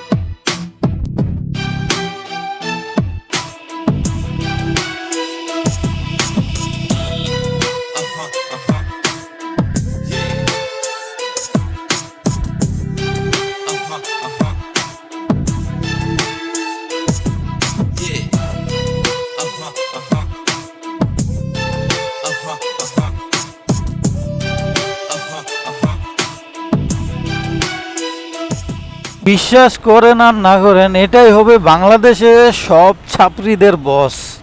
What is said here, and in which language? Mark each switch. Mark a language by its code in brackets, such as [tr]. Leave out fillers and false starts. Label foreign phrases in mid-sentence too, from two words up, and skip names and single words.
[bn] Uh-huh. Uh-huh. Yeah. Uh-huh. Uh-huh. Yeah. Uh-huh. Uh-huh. Uh-huh. Uh-huh. Uh-huh. Uh-huh. বিশ্বাস করেন আর না করেন, এটাই হবে বাংলাদেশে সব ছাত্রীদের বস।